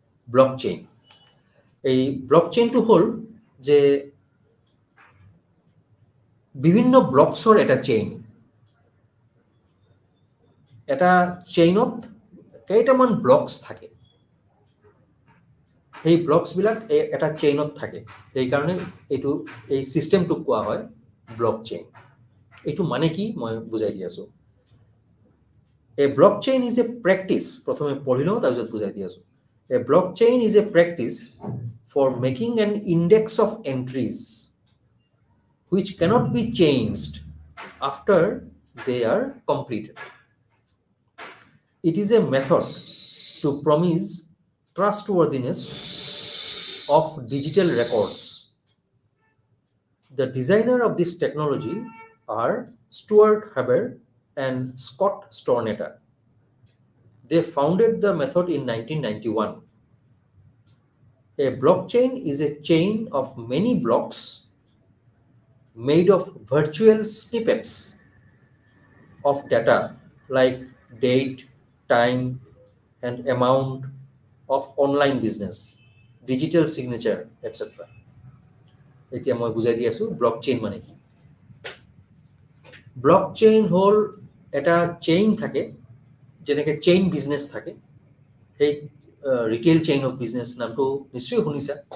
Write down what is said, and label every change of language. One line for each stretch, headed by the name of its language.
Assamese: Blockchain, এই ব্লকচেইনটো হ'ল যে বিভিন্ন ব্লকছৰ এটা চেইন, এটা চেইনত কেইটামান ব্লকছ থাকে, সেই ব্লকছবিলাক এটা চেইনত থাকে, সেইকাৰণে এই ছিষ্টেমটোক কোৱা হয় ব্লকচেইন। এইটো মানে কি মই বুজাই দি আছোঁ।
English: A blockchain is a practice,
Assamese: প্ৰথমে পঢ়ি লওঁ তাৰপিছত বুজাই দি আছোঁ।
English: A blockchain is a practice for making an index of entries which cannot be changed after they are completed. It is a method to promise trustworthiness of digital records. The designer of this technology are Stuart Haber and Scott Stornetta. They founded the method in 1991. A blockchain is a chain of many blocks made of virtual snippets of data like date, time, and amount of online business, digital signature, etc.
Assamese: এতিয়া মই বুজাই দি আছোঁ blockchain মানে কি। Blockchain হ'ল এটা chain থাকে, যেনেকৈ চেইন বিজনেছ থাকে, সেই ৰিটেইল চেইন অফ বিজনেছ নামটো নিশ্চয় শুনিছা।